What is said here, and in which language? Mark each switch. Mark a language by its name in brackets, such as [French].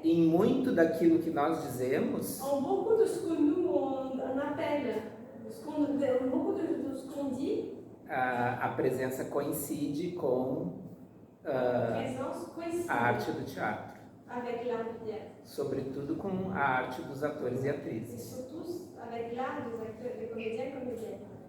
[Portuguese] em muito daquilo que nós dizemos, [French] en beaucoup de ce que nous on appelle, beaucoup de ce qu'on dit, [Portuguese] a presença coincide com [French] présence coïncide [Portuguese] a arte do teatro, [French] avec l'art du théâtre. [Portuguese] sobretudo com a arte dos atores e [French] Et [Portuguese] atrizes. [French] surtout avec l'art des acteurs, des comédiens et comédiennes.